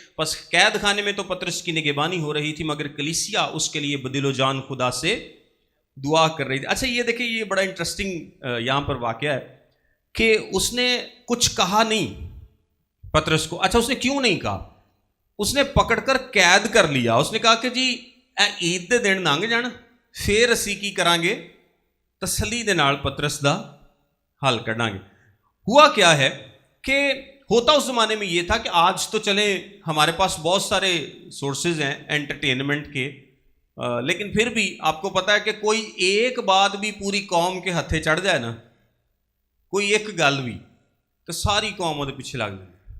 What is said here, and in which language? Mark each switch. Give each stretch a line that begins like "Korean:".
Urdu: پس قید خانے میں تو پطرس کی نگہبانی ہو رہی تھی، مگر کلیسیا اس کے لیے بدل و جان خدا سے دعا کر رہی تھی. اچھا یہ دیکھیں، یہ بڑا انٹرسٹنگ یہاں پر واقعہ ہے کہ اس نے کچھ کہا نہیں پطرس کو. اچھا اس نے کیوں نہیں کہا؟ اس نے پکڑ کر قید کر لیا. اس نے کہا کہ جی
Punjabi: اے عید دے دن لنਘ جان، پھر اسی کی کران گے؟ تسلی دے نال پطرس دا حل کڈاں گے.
Urdu: ہوا کیا ہے کہ ہوتا اس زمانے میں یہ تھا کہ آج تو چلیں ہمارے پاس بہت سارے سورسز ہیں انٹرٹینمنٹ کے، لیکن پھر بھی آپ کو پتا ہے کہ کوئی ایک بات بھی پوری قوم کے ہتھے چڑھ جائے نا، کوئی ایک گل بھی، تو ساری قوم وہ پیچھے لگ جائے.